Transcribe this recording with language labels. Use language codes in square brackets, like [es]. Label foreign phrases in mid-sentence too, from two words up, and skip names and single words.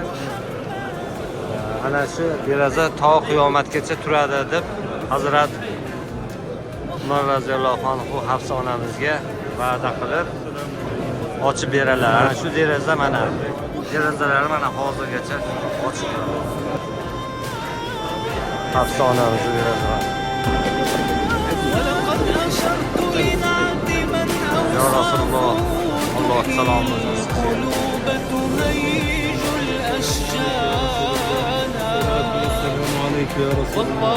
[uz] Ana shu deraza to qiyomatgacha turadi deb Hazrat Umar roziyallohu anhu Hafsa onamizga va'da qilib ochib beradilar. Ana shu deraza mana derazalar mana hozirgacha ochiq turadi. Hafsa onamizning derazalari. [ar] يا رسول الله, [tr] Allah selamı [ar] السلام عليكم يا رسول الله.